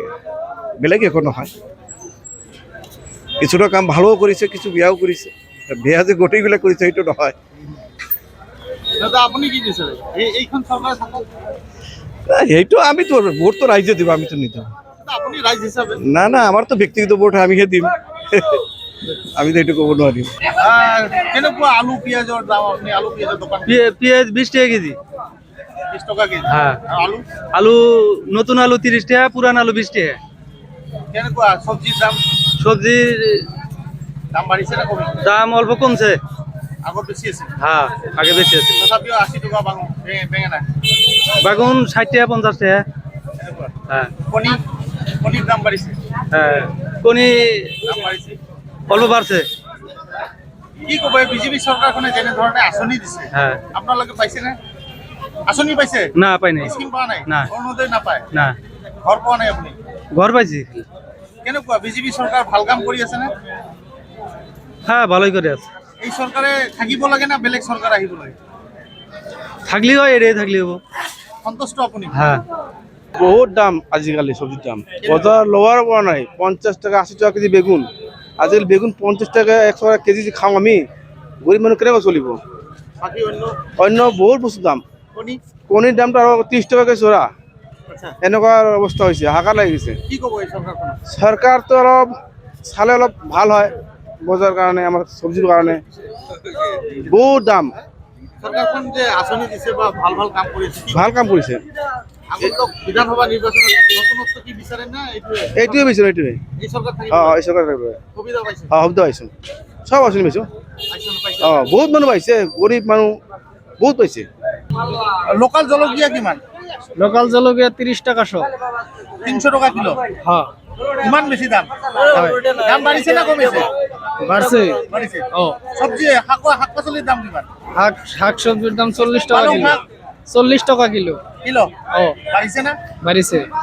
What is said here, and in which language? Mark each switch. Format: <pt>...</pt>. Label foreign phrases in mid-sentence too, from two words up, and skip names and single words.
<as>বেলেগ একো নহয়। কিছুটা কাম ভালোও কৰিছে, কিছু বেয়াও কৰিছে। বেয়া যে গোটেইবিলাক কৰিছে সেইটো নহয়। দাদা আপুনি কি বিচাৰে? এইখন চৰকাৰ থাকক? সেইটো আমি তো ভোট তো রাইজে দিব, আমি তো নিদিওঁ। আপুনি ৰাইজ হিচাপে? না না, আমার তো ব্যক্তিগত ভোট আমিহে দিম। আমি তো এইটো ক'ব নোৱাৰিম। কেনেকুৱা আলু পিঁয়াজৰ দাম? আপুনি আলু পিঁয়াজৰ দোকান?</as> <bn>পেঁয়াজ 20 টাকা কেজি। 20 টাকা কেজি? হ্যাঁ। আলু? আলু নতুন আলু 30 টাকা, পুরান আলু 20 টাকা।</bn> <as>কেনেকুৱা সবজির দাম?</as> <bn>সবজির</bn> <as>দাম বাড়িছে না কমিছে?</as> <bn>দাম অল্প কমছে।</bn> <as>আগত বেশি আছে?</as> <bn>হ্যাঁ, আগে বেশি আছে।</bn> <as>তথাপিও 80 টাকা বেঙেনা?</as> <bn>বাগুন 60 টাকা 50 টাকা। হ্যাঁ।</bn> <as>কণির দাম বাড়িছে? হ্যাঁ, কণী দাম বাড়িছে,</as> <bn>অল্প বাড়ছে।</bn> <as>কি ক'ব? বিজেপি চৰকাৰখনে যেনে ধৰণে আঁচনি দিছে,</as> <bn>হ্যাঁ।</bn> <as>আপোনালোকে পাইছে নে? আঁচনি পাইছে? না, পাই নাই। স্কিম পোৱা নাই? না। অৰুণোদয় নাপায়? না। ঘৰ পোৱা নাই আপুনি? ঘর পাইছি। কেনেকুৱা বিজেপি চৰকাৰ ভাল কাম কৰি আছে নে?</as> <bn>হ্যাঁ ভালোই করে আছে</bn> <as>এই সরকারে থাকিব লাগে না বেলেগ সরকার আহিব লাগে?</as> <bn>থাকলি হয় এড়িয়ে থাকলি হবো</bn> <as>সন্তুষ্ট আপুনি?</as> <bn>হ্যাঁ বহুত দাম আজিকালি সবজির দাম বজার লোয়ার করা নাই 50 টাকা 80 টাকা কেজি বেগুন আজিকালি বেগুন 50 টাকা 100 টাকা কেজি যে খাও আমি গরিব মানুষ কেনেকৈ চলিব</bn> <as>বাকি অন্য অন্য বহুত বস্তু দাম কণী? কণীৰ দামটো আৰু 30 টকাকৈ চৰা আচ্ছা, এনেকুৱা অৱস্থা হৈছে হাহাকাৰ লাগি গৈছে কি ক'ব এই চৰকাৰখনক? চৰকাৰটো অলপ চালে অলপ ভাল হয় বজাৰ কাৰণে আমাৰ চব্জিৰ কাৰণে বহুত দাম চৰকাৰখন যে আঁচনি দিছে বা ভাল ভাল কাম কৰিছে, কি ভাল কাম কৰিছে আগন্তুক বিধানসভা নিৰ্বাচনত নতুনত্ব কি বিচাৰে না এইটোৱে এইটোৱে বিচাৰোঁ এইটোৱে এই চৰকাৰ থাকিব অঁ এই চৰকাৰ সুবিধা পাইছে? শব্দ পাইছোঁ চব আঁচনি পাইছোঁ আঁচনি পাইছে? অঁ বহুত মানুহ পাইছে গৰীব মানুহ বহুত পাইছে লোকাল জলকীয়া কিমান?</as> <bn>লোকাল জলকীয়া 30 টাকা শো</bn> <as>300 টাকা কিলো?</as> <bn>হ্যাঁ</bn> <as>ইমান বেছি দাম? দাম বাঢ়িছে না কমিছে?</as> <bn>বাড়ছে</bn> <as>বাঢ়িছে। ও চব্জি শাক পাচলির দাম কিমান?</as> <bn>শাক সবজির দাম 40 টাকা</bn> <as>পালং কিলো শাক 40 টাকা কিলো কিলো ও বাড়িছে না? বাড়িছে</as>